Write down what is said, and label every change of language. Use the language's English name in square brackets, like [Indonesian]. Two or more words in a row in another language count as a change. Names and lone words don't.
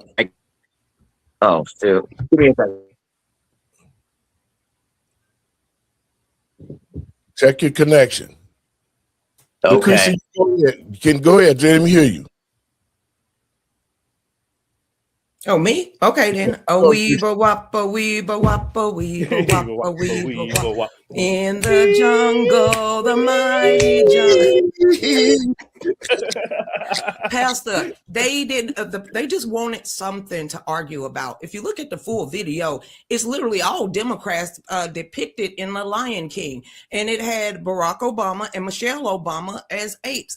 [English] Oh, shoot. Give me a second. Check your connection. Okay. You can go ahead. Let me hear you. Oh, me? Okay, then. Oh, weeba wappa, weeba wappa, weeba wappa, weeba wappa. In the jungle, the mighty jungle. Pastor, they didn't. They just wanted something to argue about. If you look at the full video, it's literally all Democrats depicted in The Lion King, and it had Barack Obama and Michelle Obama as apes.